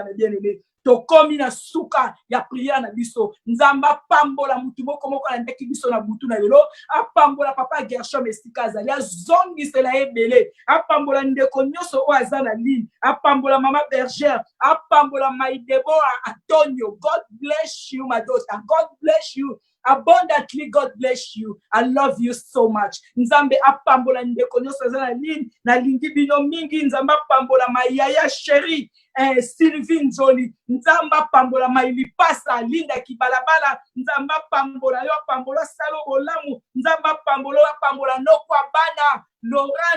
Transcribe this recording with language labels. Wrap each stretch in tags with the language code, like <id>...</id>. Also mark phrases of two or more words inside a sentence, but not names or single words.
<fr>Mes bien-aimés,</fr> <ln>tokomi na suka ya prière na biso nzamba pambola mutu moko moko na ndeki biso na butu na lelo apambola papa Gershom esika azali azongisela ebele apambola ndeko nyonso o aza na ligne apambola mama Bergère apambola Maidebo Antonio.</ln> <en>God bless you my daughter. God bless you abundantly. God bless you. I love you so much.</en> <ln>Nzambe apambola ndeko nyonso aza na ligne na lingi bino mingi. Nzamba apambola mayaya chérie Sylvie Nzoli. Nzamba pambola mailipasa Linda Kibalabala. Nzamba pambola yo pambola Salo Bolamu. Nzamba pambola Nokwa Bana Laurent.</ln>